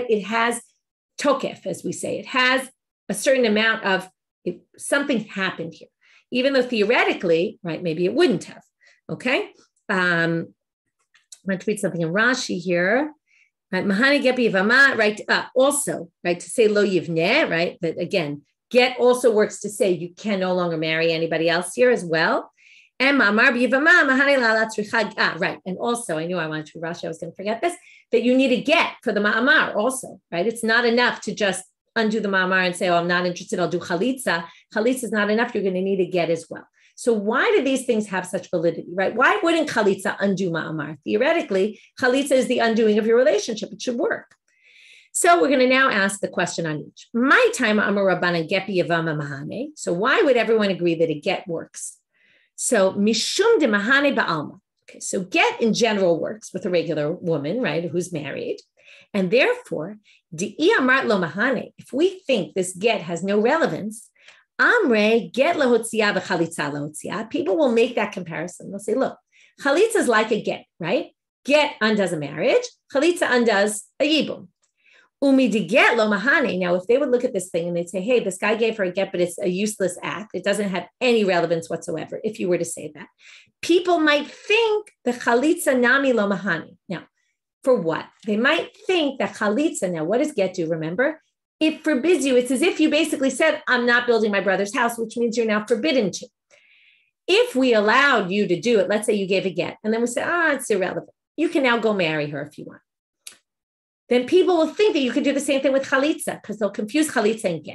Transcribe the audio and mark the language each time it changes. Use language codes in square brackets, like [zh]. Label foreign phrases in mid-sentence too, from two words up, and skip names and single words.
[en] It has tokef, as we say. It has a certain amount of something happened here, even though theoretically, right, maybe it wouldn't have, okay? I'm going to read something in Rashi here. [arc] Right, מהני גפי ומא, right? [en] Also, right, to say [he] לא יבנה, [en] right? That again, get also works to say you can no longer marry anybody else here as well. [arc] And מאמר ביבמה מהני לאלא צריכא. [en] Right. And also, I knew I wanted to Rashi. I was going to forget this. That you need a get for the ma'amar also, right? It's not enough to just undo the ma'amar and say, oh, I'm not interested. I'll do chalitza. Chalitza is not enough. You're going to need a get as well. So why do these things have such validity, right? Why wouldn't chalitza undo ma'amar? Theoretically, chalitza is the undoing of your relationship. It should work. So we're going to now ask the question on each. My time, [arc] אמר רבנן גט ביבמה מהני. [en] So why would everyone agree that a get works? [arc] So משום דמהני בעלמא. [en] Okay, so get in general works with a regular woman, right, who's married. And therefore, [arc] דאי אמרת לא מהני, [en] if we think this get has no relevance, [arc] אמרי גט להוציא וחליצה להוציא. [en] People will make that comparison. They'll say, look, chalitza is like a get, right? Get undoes a marriage. Chalitza undoes a yibum. [arc] ומי דגט לא מהני. [en] Now, if they would look at this thing and they'd say, hey, this guy gave her a get, but it's a useless act. It doesn't have any relevance whatsoever. If you were to say that, people might think the [arc] חליצה נמי לא מהני. [en] Now, for what? They might think that chalitza, now what does get do? Remember? It forbids you. It's as if you basically said, I'm not building my brother's house, which means you're now forbidden to. If we allowed you to do it, let's say you gave a get, and then we said, it's irrelevant. You can now go marry her if you want. Then people will think that you can do the same thing with chalitza, because they'll confuse chalitza and get.